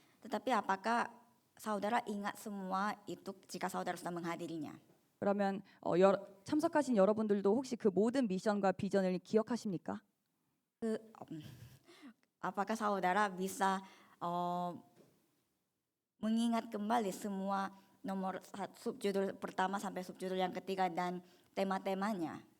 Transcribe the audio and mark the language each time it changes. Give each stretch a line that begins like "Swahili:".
Indonesian: Tetapi apakah saudara ingat semua itu jika saudara sudah menghadirinya?
Korean: 그러면 참석하신 여러분들도 혹시 그 모든 미션과 비전을 기억하십니까?
Indonesian: Apakah saudara bisa mengingat kembali semua nomor subjudul pertama sampai subjudul yang ketiga dan tema-temanya?